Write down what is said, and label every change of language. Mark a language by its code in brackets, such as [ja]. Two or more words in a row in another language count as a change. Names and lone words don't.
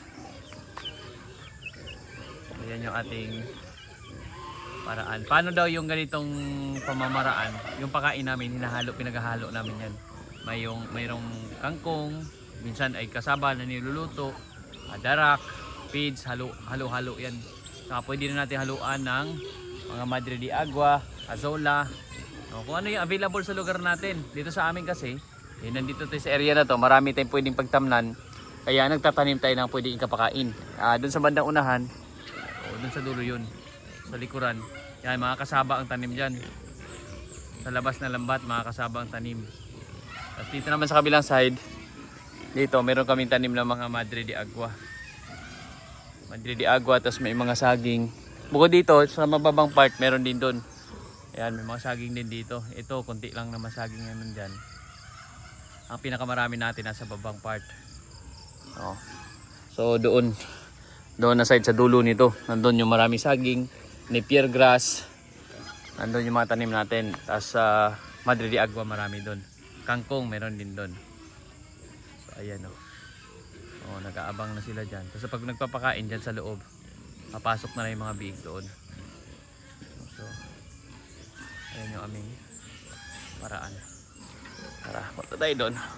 [tl] Yan yung ating paraan. Paano daw yung ganitong pamamaraan? Yung pakain namin, hinahalo, pinaghahalo namin yan. Mayroong kangkong, minsan ay kasaba na niluluto, darak, feeds, halo-halo yan. Saka pwede na natin haluan ng mga madre de agua, azola, kung ano yung available sa lugar natin. Dito sa amin kasi, nandito tayo sa area na to, marami tayong pwedeng pagtamnan. Kaya nagtatanim tayo ng pwedeng ikapakain. Doon sa bandang unahan, doon sa dulo yun, sa likuran, yan, mga kasaba ang tanim dyan. Sa labas na lambat, mga kasaba ang tanim. Tapos dito naman sa kabilang side, dito meron kaming tanim ng mga madre de agua. Madre de agua, tapos may mga saging. Bukod dito, sa mababang part, meron din doon. Ayan, may mga saging din dito. Ito, konti lang naman saging naman dyan. Ang pinakamarami natin nasa babang part. Oh. So doon na side sa dulo nito, nandun yung maraming saging, napier grass, nandun yung mga tanim natin. Tapos madre de agua marami doon, kangkong meron din doon. So ayan, oh, nag-aabang na sila dyan. Tapos pag nagpapakain dyan sa loob, papasok na yung mga biik doon. So ayan yung aming paraan. Tara, punta tayo doon.